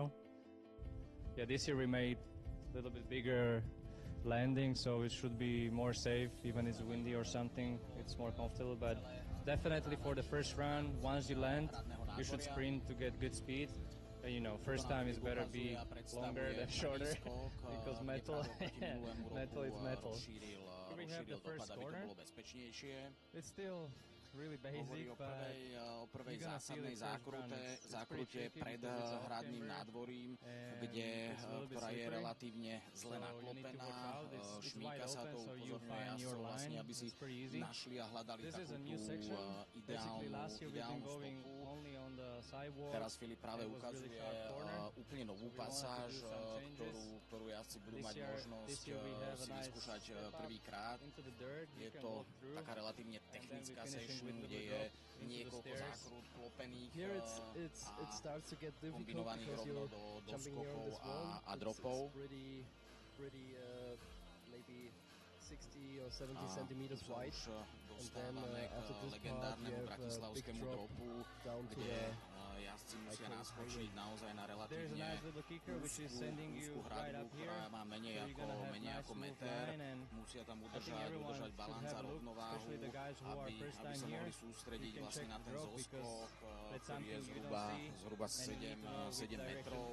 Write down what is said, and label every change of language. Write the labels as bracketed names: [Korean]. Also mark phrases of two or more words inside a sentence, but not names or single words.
[English] Yeah, this year we made a little bit bigger landing, so it should be more safe, even if it's windy or something, it's more comfortable, but definitely for the first run, once you land, you should sprint to get good speed. And, you know, first time is better be longer than shorter, because metal is metal. Here we have the first corner. It's still really basic, [Slovak] o prvej zásadnej zákrute pred hradným nádvorím, ktorá je relatívne zle naklopená. Šmíka sa to, upozorňuje jazdcov vlastne, aby si našli a hľadali takú tú ideálnu stopu. Teraz Filip práve ukazuje úplne novú pasáž, ktorú jazdci budú mať možnosť si vyskúšať prvýkrát. Je to taká relatívne technická session, kde je niekoľko zákrút klopených a kombinovaných rovno do skokov a dropov. [English] 60 or 70 centimeters wide, and then after this part we have a big drop down to the [Slovak] jazdci musia naskočiť naozaj na relatívne úzku hradbu, ktorá má menej ako meter. Musia tam udržať balans a rovnováhu, aby sa mohli sústrediť vlastne na ten zoskok, ktorý je zhruba 7 metrov.